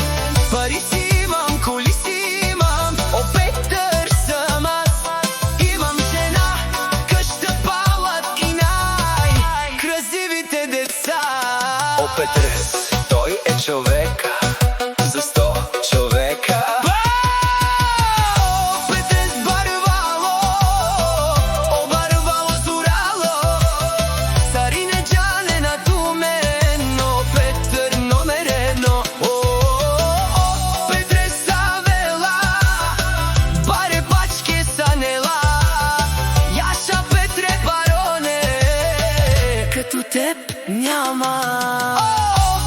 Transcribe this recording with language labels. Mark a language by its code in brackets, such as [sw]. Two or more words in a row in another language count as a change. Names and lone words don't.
[bg] Пари си имам, коли си имам, о, Петър съм аз. Имам жена, къща, палат и най-красивите деца. О, Петрес, той е човека за 100 човека. [rom] О, Петрес барвало, о, барвало сурало, царине джане на тумен, о, [bg] Петър номер едно. [rom] О, Петрес Савела, баре пачке санела, Яша Петре бароне, [bg] като теб няма.